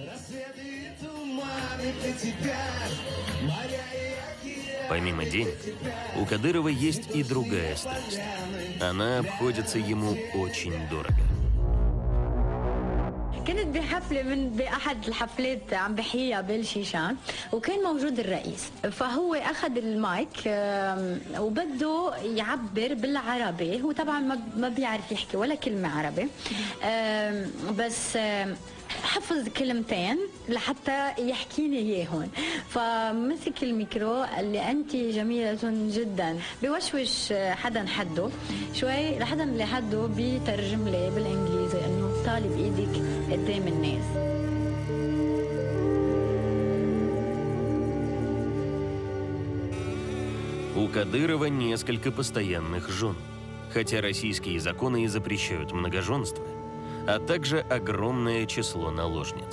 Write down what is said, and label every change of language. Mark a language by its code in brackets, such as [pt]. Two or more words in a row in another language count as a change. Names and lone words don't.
[ru] Помимо денег, у Кадырова есть и другая страсть. Она обходится ему очень дорого. [ar] كنت بحفلة بأحد الحفلات عم بحييها بالشيشان وكان موجود الرئيس فهو أخذ المايك وبده يعبر بالعربي هو طبعا ما بيعرف يحكي ولا كلمة عربي بس حفظ كلمتين لحتى يحكيني اياهم فمسك الميكرو قال لي انت جميله جدا بوشوش حدا حده شوي لحدا اللي حده بيترجم لي بالانجليزي انه طالي بايدك قدام الناس. [ru] У Кадырова несколько постоянных жен, хотя российские законы и запрещают многоженство, а также огромное число наложниц.